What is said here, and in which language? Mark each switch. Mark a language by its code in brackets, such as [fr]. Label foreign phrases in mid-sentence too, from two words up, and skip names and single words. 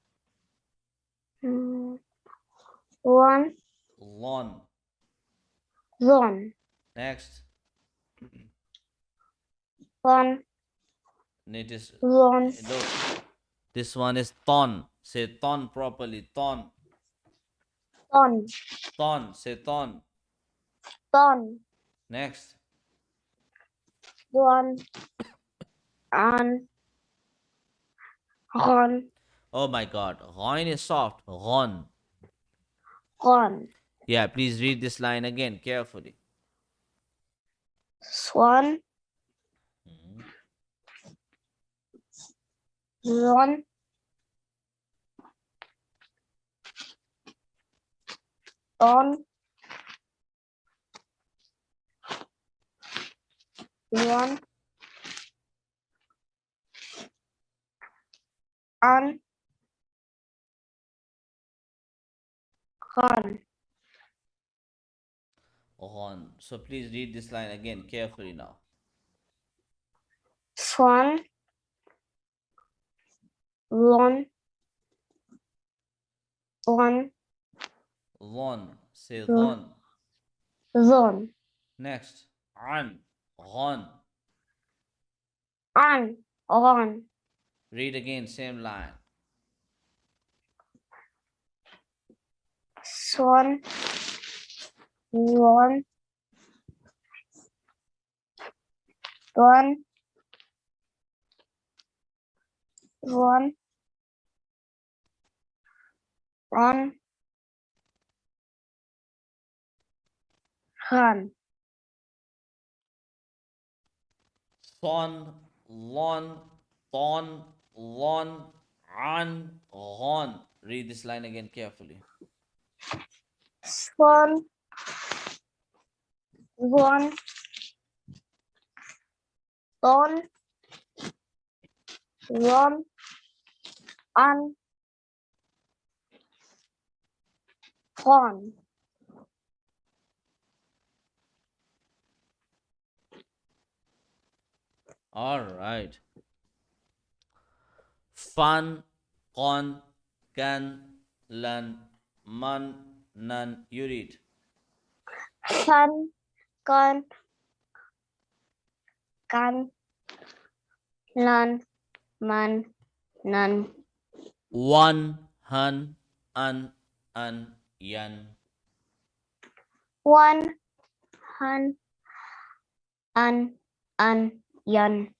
[en] One. Lon. Zon. Next. One. It is, Zon. look, this one is ton. Say ton properly. Ton. Ton. Ton. Say ton. Ton. Next. Zwan. An. Ron. Oh my god. Ghoin is soft. Ghon. Ron. Yeah, please read this line again carefully. Swan. Mhm. Zon. Ton. Zwan. An. Ron. Ghon. So please read this line again carefully now. Swan. Lon. One. Lon. Say lon. Zon. Next. An. Ghon. An. Ron. Read again, same line. Swan. Zwan. One. One. Ron. Han. Son, lon, ton, lon, an, ghon. Read this line again carefully. Swan. One. Ton. Ron. An. Ron. All right. Fan, con, can, lan, man, nan. You read. Sun. Con. Can. Lan. Man. Nan. One, hun, an, yan. One. Han. An. Yan.